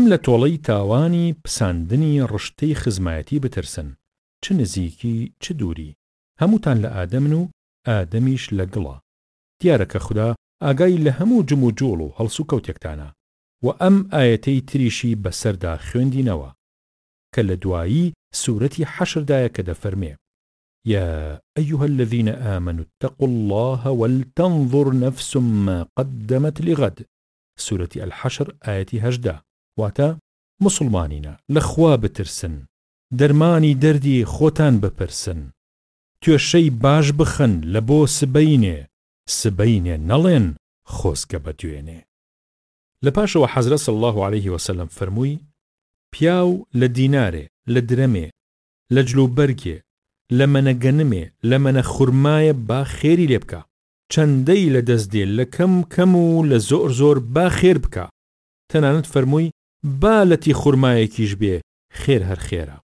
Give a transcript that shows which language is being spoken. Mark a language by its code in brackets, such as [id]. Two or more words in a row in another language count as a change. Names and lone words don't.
[ckb] لە تۆڵەی تاوانی پساندنی ڕشتەی خزمایەتی بترسن چ نزیکی چ دووری هەمووتان لە ئادەمن و ئادەمیش لە گڵە دیارە کە خوددا ئاگای لە هەموو جم و جۆڵ و هەڵسو کەوتێکتانە و ئەم ئاەتەی تریشی بەسەردا خوێندینەوە کە لە دوایی سورەتی حەشردایە کە دەفەرمێ [ar] يا أيها الذين آمنوا اتقوا الله ولتنظر نفس ما قدمت لغد. سورة الحشر آية 18. [ckb] واتا مسلمانين لخوا بترسن درماني دردي خوتان بپرسن توشي باش بخن لبو سبينه نلين خوسك بتوينه. لپاشو حضرت [ar] صلى الله عليه وسلم [ckb] فرموي پیاو لدیناره لدرمه لجلو برگه لمنە گەنمێ لەمەنە خورمایە با خێری لێ بکە چەندەی لە دەست دێ لە کەم و لە زۆر با خێر بکە تەنانەت فەرمووی با لەتی خورمایەکیش بێ خێر هەر خێرە.